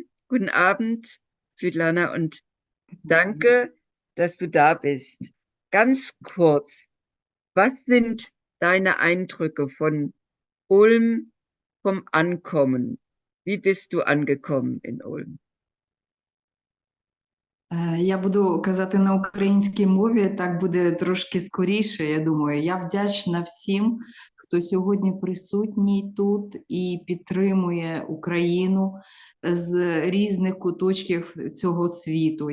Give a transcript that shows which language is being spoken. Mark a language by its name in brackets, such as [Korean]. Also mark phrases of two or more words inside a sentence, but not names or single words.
[German] Guten Abend, Svetlana, und danke, dass du da bist. Ganz kurz, was sind deine Eindrücke von Ulm, vom Ankommen? Wie bist du angekommen in Ulm? [Ukrainian] Я буду казати на українській мові, так буде трошки скоріше, я думаю. Я вдячна всім, хто сьогодні присутній тут і підтримує Україну з різних куточків цього світу.